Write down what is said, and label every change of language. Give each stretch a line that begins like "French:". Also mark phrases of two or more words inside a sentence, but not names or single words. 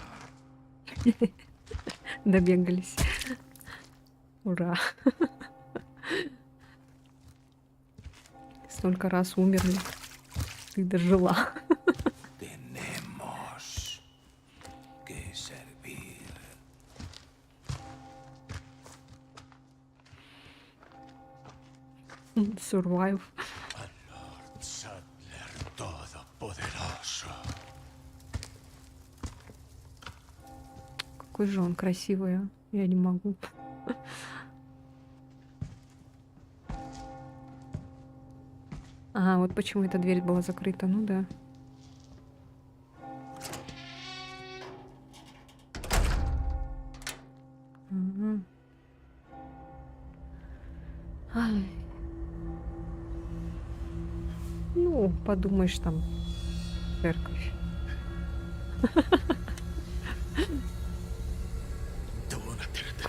Russian: Добегались. Ура. Столько раз умерли. Ты дожила.
Spanish: Tenemos que servir. Survive. Lord Sadler Todopoderoso.
Russian: Какой же он красивый, а? Я не могу. Ага, вот почему эта дверь была закрыта. Ну да. Ага. Ай. Ну, подумаешь, там церковь.
Japanese: どうなってるんだ。